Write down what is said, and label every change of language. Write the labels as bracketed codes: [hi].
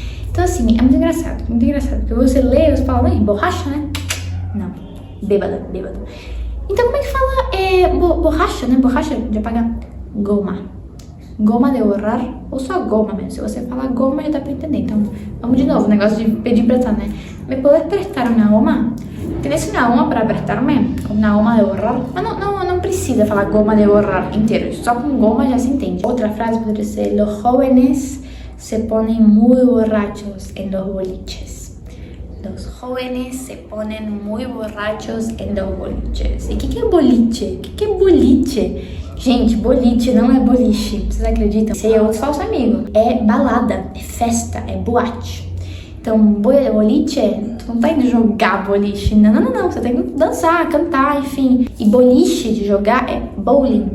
[pt] Então assim, é muito engraçado, porque você lê, você fala, borracha, né? Não, bêbado. Então como é que fala borracha, né? Borracha de apagar, goma de borrar, ou só goma mesmo. Se você falar goma, já dá pra entender. Então, vamos de novo, o negócio de pedir prestar, né? [es] ¿Me puedes prestar una goma? ¿Tienes una goma para prestarme? Una goma de borrar? [pt] Mas não precisa falar goma de borrar inteiro. Só com goma já se entende. Outra frase poderia ser: [es] los jóvenes se ponen muy borrachos en los boliches. Los jóvenes se ponen muy borrachos en los boliches. [pt] E o que é boliche? O que é boliche? Gente, boliche não é boliche, vocês acreditam? Esse é outro falso amigo. É balada, é festa, é boate. Então, boliche, tu não tá indo jogar boliche. Não. Você tem que dançar, cantar, enfim. E boliche de jogar é bowling.